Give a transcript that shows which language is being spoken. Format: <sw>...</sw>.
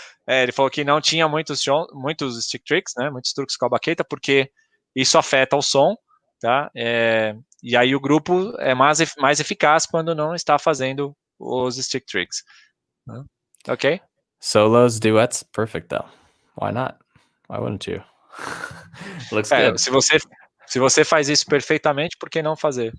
<pt>Ele falou que não tinha muitos stick tricks, né? Muitos truques com a baqueta, porque isso afeta o som, tá? E aí o grupo é mais eficaz quando não está fazendo os stick tricks. Ok?</pt> <en>Solos, duets, perfect though. Why not? Why wouldn't you? Looks good.</en> <pt>Se você faz isso perfeitamente, por que não fazer?</pt>